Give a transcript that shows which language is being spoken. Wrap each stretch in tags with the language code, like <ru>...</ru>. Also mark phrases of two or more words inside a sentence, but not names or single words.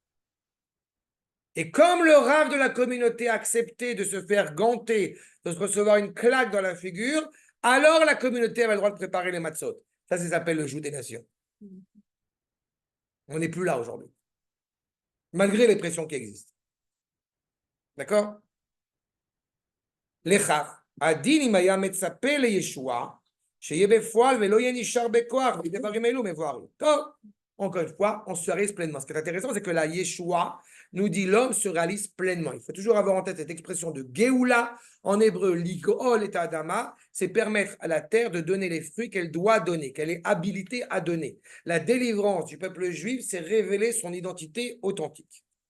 <fr>Et comme le rave de la communauté a accepté de se faire ganter, de se recevoir une claque dans la figure, alors la communauté avait le droit de préparer les matzot. Ça s'appelle le joug des nations. On n'est plus là aujourd'hui. Malgré les pressions qui existent. D'accord?</fr> <he>Lechach, הדין אם היה מצפה לישועה, שיהיה בפועל ולא יהיה נשאר בכוח, בדברים אלו מבוארים. טוב,</he> <fr>encore une fois, on se réalise pleinement. Ce qui est intéressant, c'est que la Yeshua nous dit l'homme se réalise pleinement. Il faut toujours avoir en tête cette expression de Géoula, en hébreu,</fr> <he>לגאול את האדמה,</he> <fr>c'est permettre à la terre de donner les fruits qu'elle doit donner, qu'elle est habilitée à donner. La délivrance du peuple juif, c'est révéler son identité authentique.</fr>